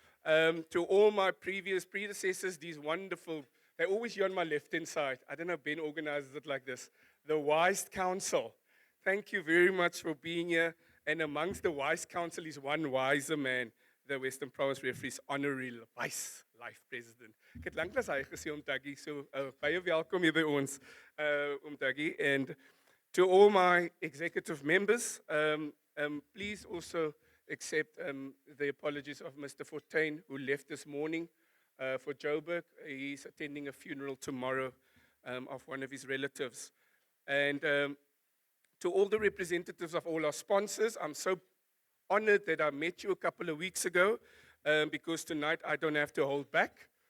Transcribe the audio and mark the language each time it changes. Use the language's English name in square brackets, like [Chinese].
[English] To all my predecessors, these wonderful, they're always here on my left-hand side. I don't know if Ben organizes it like this. The Wise Council. Thank you very much for being here. And amongst the Wise Council is one wiser man, the Western Province Referees Honorary Vice Life President. [Afrikaans] Ek het lanklaas hy gesê Dougie, so baie welkom hier by ons, Dougie. [English] And to all my executive members, please also accept the apologies of Mr. Fortuin, who left this morning for Joburg. He's attending a funeral tomorrow of one of his relatives. And to all the representatives of all our sponsors, I'm so honored that I met you a couple of weeks ago, because tonight I don't have to hold back.